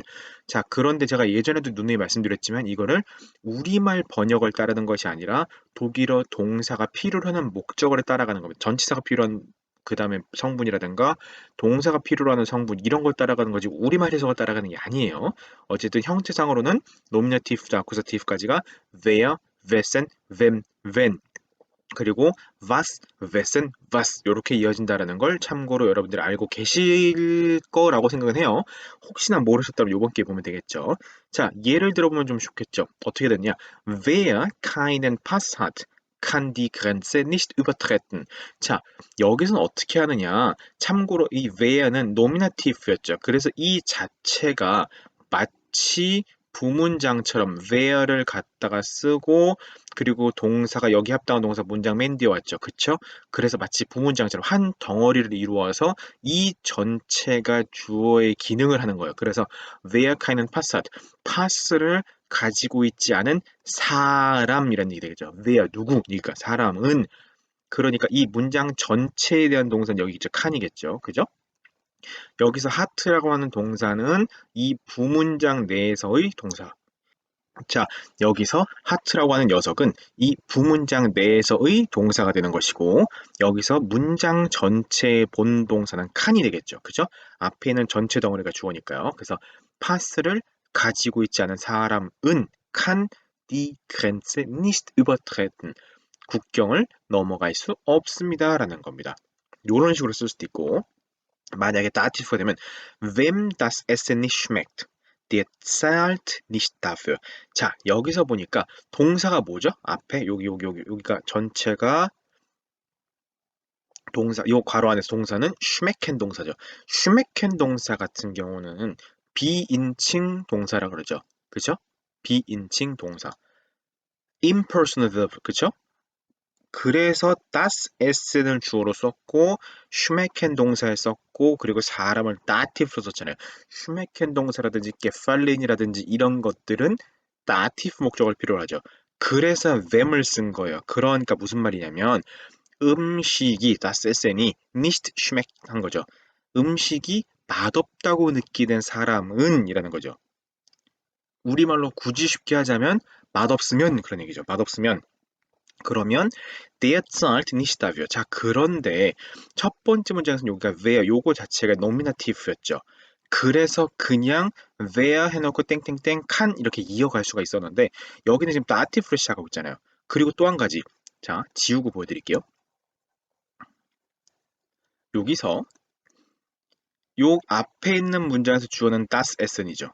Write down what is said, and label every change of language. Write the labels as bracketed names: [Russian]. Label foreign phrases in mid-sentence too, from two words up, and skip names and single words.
[Korean] 자, 그런데 제가 예전에도 누누이 말씀드렸지만 이거를 우리말 번역을 따르는 것이 아니라 독일어 동사가 필요로 하는 목적어를 따라가는 겁니다. 전치사가 필요한 그 다음에 성분이라든가 동사가 필요로 하는 성분 이런 걸 따라가는 거지 우리말 해석을 따라가는 게 아니에요. 어쨌든 형태상으로는 노미네티브부터 아쿠사티브까지가 where, [German] wessen, wem, when [Korean] 그리고 [German] was, wessen, was [Korean] 이렇게 이어진다라는 걸 참고로 여러분들이 알고 계실 거라고 생각은 해요. 혹시나 모르셨다면 이번 기회에 보면 되겠죠. 자, 예를 들어보면 좀 좋겠죠. 어떻게 됐냐? [German] Wer keinen Pass hat, kann die Grenze nicht übertreten. [Korean] 자, 여기서는 어떻게 하느냐? 참고로 이 where는 노미나티브였죠. 그래서 이 자체가 마치 부문장처럼 where를 갖다가 쓰고 그리고 동사가 여기 합당한 동사 문장 맨 뒤에 왔죠. 그쵸? 그래서 마치 부문장처럼 한 덩어리를 이루어서 이 전체가 주어의 기능을 하는 거예요. [German] 그래서 wer keinen Pass hat, [Korean] 파스를 가지고 있지 않은 사람이라는 얘기 되겠죠. wer, 누구니까 사람은 그러니까 이 문장 전체에 대한 동사는 여기 있죠. 칸이겠죠. 그죠? 여기서 하트라고 하는 동사는 이 부문장 내에서의 동사. 자, 여기서 하트라고 하는 녀석은 이 부문장 내에서의 동사가 되는 것이고 여기서 문장 전체의 본동사는 칸이 되겠죠. 그죠? 앞에 있는 전체 덩어리가 주어니까요. 그래서 파스를 가지고 있지 않은 사람은 [German] kann die Grenze nicht übertreten. [Korean] 국경을 넘어갈 수 없습니다라는 겁니다. 이런 식으로 쓸 수도 있고 만약에 다티프가 되면 [German] wem das Essen nicht schmeckt, der zahlt nicht dafür. [Korean] 자, 여기서 보니까 동사가 뭐죠? 앞에 여기가 전체가 동사, 요 괄호 안에서 동사는 schmecken 동사죠. schmecken 동사 같은 경우는 비인칭 동사라 그러죠. 그죠? 비인칭 동사. [English] impersonal verb, [Korean] 그죠? 그래서 [German] das Essen [Korean] 을 주어로 썼고 schmecken 동사에 썼고 그리고 사람을 dativ로 썼잖아요. schmecken 동사라든지 gefallen이라든지 이런 것들은 dative 목적을 필요로 하죠. 그래서 them을 쓴 거예요. 그러니까 무슨 말이냐면 음식이 [German] das Essen [Korean] 이 [German] nicht schmeckt [Korean] 한 거죠. 음식이 맛없다고 느끼는 사람은 이라는 거죠. 우리말로 굳이 쉽게 하자면 맛없으면 그런 얘기죠. [German] 맛없으면 그러면 der zahlt nicht dafür. [Korean] 자, 그런데 첫 번째 문장에서는 여기가 where 요거 자체가 노미나티브였죠. 그래서 그냥 where 해놓고 땡땡땡 칸 이렇게 이어갈 수가 있었는데 여기는 지금 다티브로 시작하고 있잖아요. 그리고 또 한 가지. 자, 지우고 보여드릴게요. 여기서 요 앞에 있는 문장에서 주어는 [German] das Essen [Korean] 이죠.